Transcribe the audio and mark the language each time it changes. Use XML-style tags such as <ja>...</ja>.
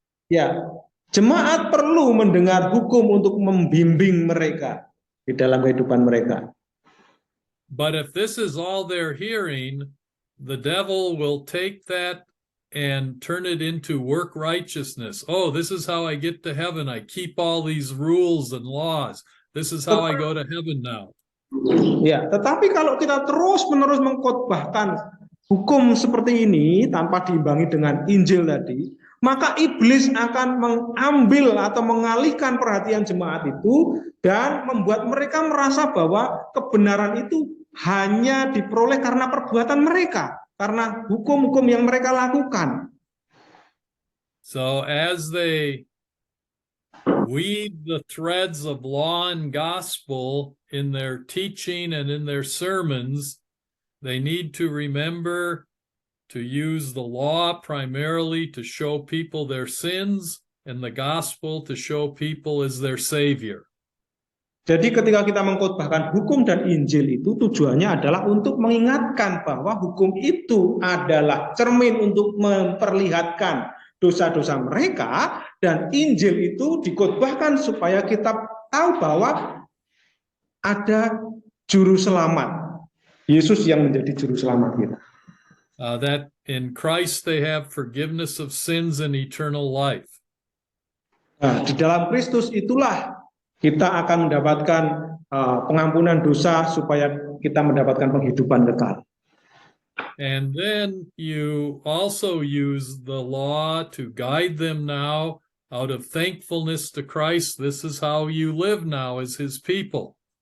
<id>Ya, jemaat perlu mendengar hukum untuk membimbing mereka di dalam kehidupan mereka.</id> <en>But if this is all they're hearing, the devil will take that and turn it into work righteousness. Oh, this is how I get to heaven. I keep all these rules and laws. This is how I go to heaven now.</en> <id>Ya, tetapi kalau kita terus-menerus mengkhotbahkan hukum seperti ini tanpa diimbangi dengan Injil tadi, maka iblis akan mengambil atau mengalihkan perhatian jemaat itu dan membuat mereka merasa bahwa kebenaran itu hanya diperoleh karena perbuatan mereka, karena hukum-hukum yang mereka lakukan.</id> <en>So as they weave the threads of law and gospel in their teaching and in their sermons, they need to remember to use the law primarily to show people their sins and the gospel to show people as their savior.</en> <id>Jadi ketika kita mengkhotbahkan hukum dan Injil itu tujuannya adalah untuk mengingatkan bahwa hukum itu adalah cermin untuk memperlihatkan dosa-dosa mereka, dan Injil itu dikhotbahkan supaya kita tahu bahwa ada juru selamat, Yesus yang menjadi juru selamat kita.</id> <en>That in Christ they have forgiveness of sins and eternal life.</en> <id>Nah, di dalam Kristus itulah kita akan mendapatkan pengampunan dosa supaya kita mendapatkan penghidupan kekal.</id> <en>And then you also use the law to guide them now out of thankfulness to Christ. This is how you live now as his people.</en>